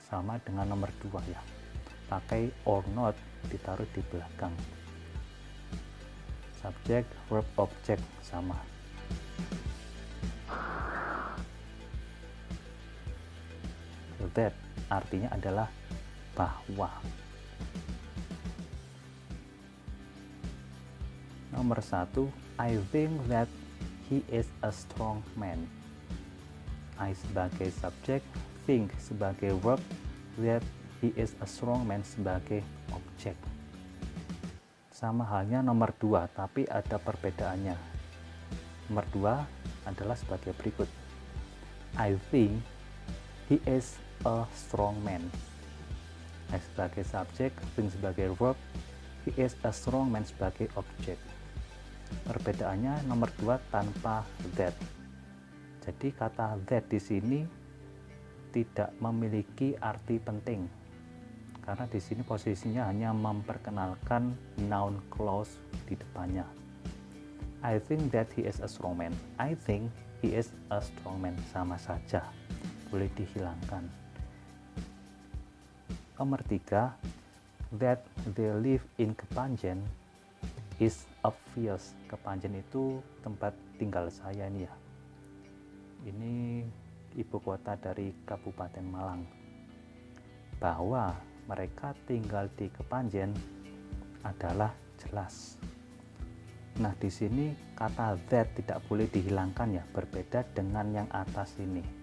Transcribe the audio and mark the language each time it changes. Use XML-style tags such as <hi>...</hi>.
<id>Sama dengan nomor 2 ya. Pakai</id> <en>or not</en> <id>ditaruh di belakang. Subjek, verb, objek sama. That artinya adalah bahwa. Nomor 1,</id> <en>I think that he is a strong man. I</en> <id>sebagai subjek,</id> <en>think sebagai verb, that he is a strong man</en> <id>sebagai objek. Sama halnya nomor 2, tapi ada perbedaannya. Nomor 2 adalah sebagai berikut.</id> <en>I think he is a strong man. I</en> <id>sebagai subjek,</id> <en>think sebagai verb, he is a strong man</en> <id>sebagai objek. Perbedaannya nomor 2 tanpa that. Jadi kata that di sini tidak memiliki arti penting. Karena di sini posisinya hanya memperkenalkan noun clause di depannya.</id> <en>I think that he is a strong man. I think he is a strong man,</en> <id>sama saja, boleh dihilangkan. Nomor 3,</id> <en>that they live in Kepanjen is obvious.</en> <id>Kepanjen itu tempat tinggal saya nih ya. Ini ibu kota dari Kabupaten Malang. Bahwa mereka tinggal di Kepanjen adalah jelas. Nah, di sini kata that tidak boleh dihilangkan ya, berbeda dengan yang atas ini.</id>